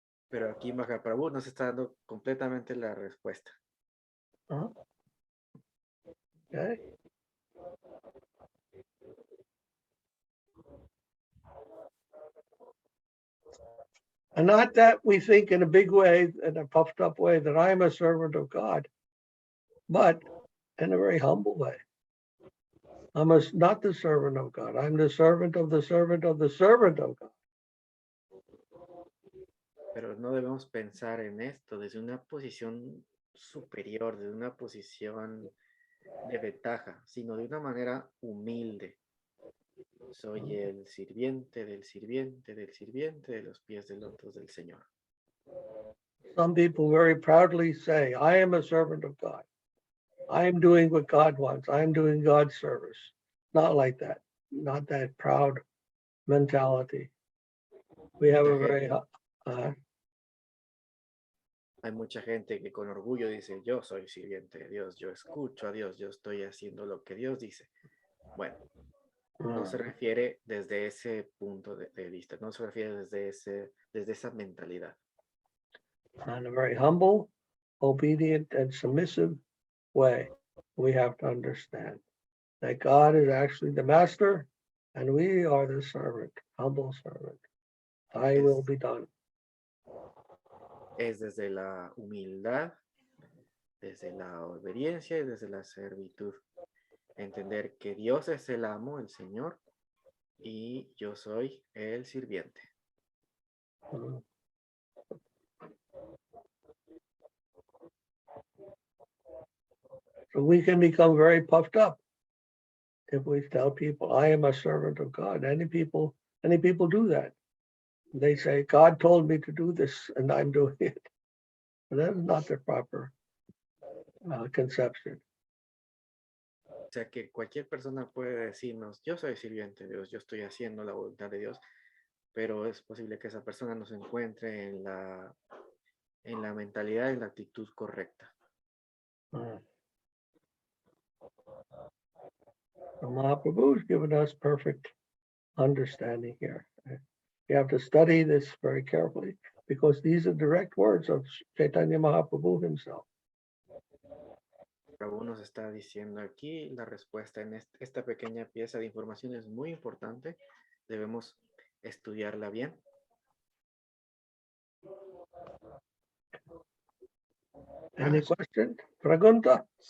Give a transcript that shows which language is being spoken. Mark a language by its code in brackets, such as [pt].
[es] Pero aquí Mahaprabhu nos está dando completamente la respuesta. [en] Okay. And not that we think in a big way, in a puffed up way, that I'm a servant of God, but in a very humble way. I'm not the servant of God. I'm the servant of the servant of the servant of God. [es] Pero no debemos pensar en esto desde una posición superior, desde una posición de ventaja, sino de una manera humilde. Soy el sirviente del sirviente del sirviente de los pies del lotus del Señor. [en] Some people very proudly say, I am a servant of God. I am doing what God wants. I am doing God's service. Not like that. Not that proud mentality. We have a very... [es] Hay mucha gente que con orgullo dice, yo soy sirviente de Dios, yo escucho a Dios, yo estoy haciendo lo que Dios dice. Bueno, no se refiere desde ese punto de vista, no se refiere desde esa mentalidad. [en] In a very humble, obedient, and submissive way, we have to understand. that God is actually the master and we are the servant, humble servant. Thy will be done. [es] Es desde la humildad, desde la obediencia y desde la servitud. Entender que Dios es el amo, el Señor, y yo soy el sirviente. [en] So we can become very puffed up if we tell people, I am a servant of God. Many people do that. They say, God told me to do this and I'm doing it. But that is not the proper conception. [es] O sea que cualquier persona puede decirnos, yo soy sirviente de Dios, yo estoy haciendo la voluntad de Dios, pero es posible que esa persona no se encuentre en la mentalidad y la actitud correcta. [en] So Mahaprabhu has given us perfect understanding here. You have to study this very carefully because these are direct words of Chaitanya Mahaprabhu himself. [es] Prabhu nos está diciendo aquí la respuesta en esta pequeña pieza de información es muy importante. Debemos estudiarla bien. [en] Any question? [es] Pregunta?